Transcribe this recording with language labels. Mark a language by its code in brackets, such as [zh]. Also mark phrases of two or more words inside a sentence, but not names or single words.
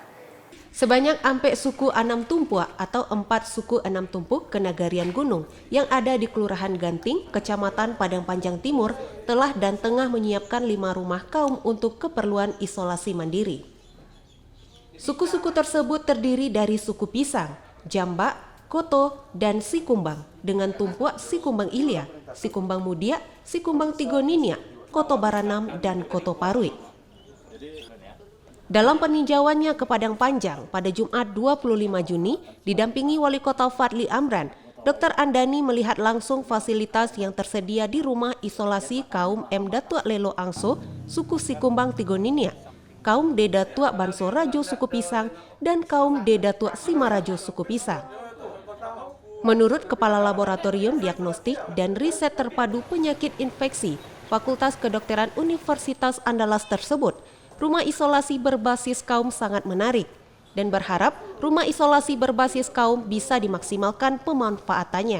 [id] Sebanyak ampe suku Anam Tumpua atau 4 suku Enam Tumpuk Kenagarian Gunung yang ada di Kelurahan Ganting, Kecamatan Padang Panjang Timur telah dan tengah menyiapkan 5 rumah kaum untuk keperluan isolasi mandiri. Suku-suku tersebut terdiri dari suku Pisang, Jambak, Koto, dan Sikumbang dengan tumpuak Sikumbang Ilya, Sikumbang Mudia, Sikumbang Tigoninia, Koto Baranam, dan Koto Parui. Dalam peninjauannya ke Padang Panjang pada Jumat 25 Juni, didampingi Wali Kota Fadli Amran, Dr. Andani melihat langsung fasilitas yang tersedia di rumah isolasi kaum M. Datuk Lelo Angso, suku Sikumbang Tigoninia, kaum D. Datuk Banso Rajo suku Pisang, dan kaum D. Datuk Simarajo suku Pisang. Menurut Kepala Laboratorium Diagnostik dan Riset Terpadu Penyakit Infeksi Fakultas Kedokteran Universitas Andalas tersebut, rumah isolasi berbasis kaum sangat menarik dan berharap rumah isolasi berbasis kaum bisa dimaksimalkan pemanfaatannya.